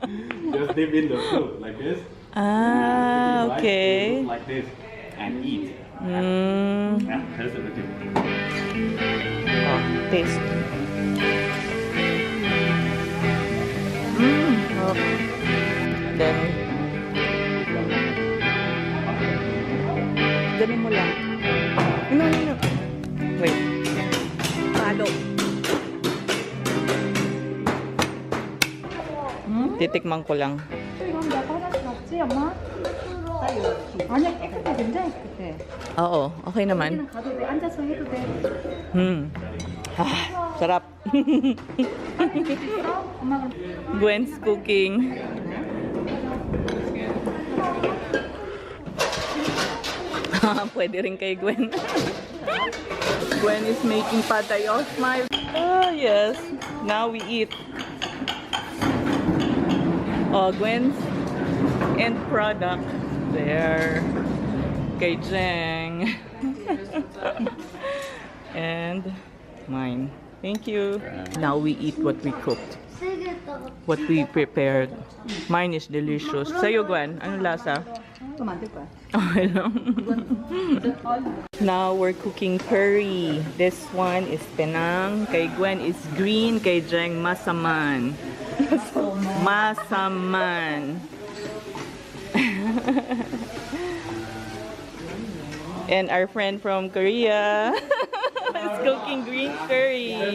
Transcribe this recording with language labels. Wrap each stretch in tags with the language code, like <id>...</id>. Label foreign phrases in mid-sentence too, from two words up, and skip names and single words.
<en>Just dip in the fruit like this. Ah, Right? okay. Like this and eat. Mm. Yeah, taste it. Oh, taste. Oh. Then,</en> <tl>ganun mo lang.</tl> <en>No. Wait. Palo.</en> <tl>Titikman ko lang.</tl> <ko>이건 내가 하나씩 먹지, 엄마? 아니야, 깨끗해. 굉장히 깨끗해.</ko> <tl>Oo, okay naman.</tl> <ko>여기는 가도 돼. 앉아서 해도 돼.</ko> <tl>Ah, sarap.</tl> <ko>엄마가</ko> <en>Gwen's cooking.</en> <tl>Pwede rin kay Gwen.</tl> <en>Gwen is making patay of my... Oh, yes. Now we eat. Oh, Gwen's end product.</en> <tl>There. Kay Jeng.</tl> <en>And mine. Thank you. Now we eat what we cooked. What we prepared. Mine is delicious.</en> <tl>Sa'yo, Gwen, anong lasa?</tl> <ko>또 만들 거야.</ko> <tl>Okay lang.</tl> <en>Now we're cooking curry. This one is penang. Kay Gwen is green.</en> <tl>Kay Jeng, masaman. Masaman.</tl> <en>And our friend from Korea is cooking green curry.</en>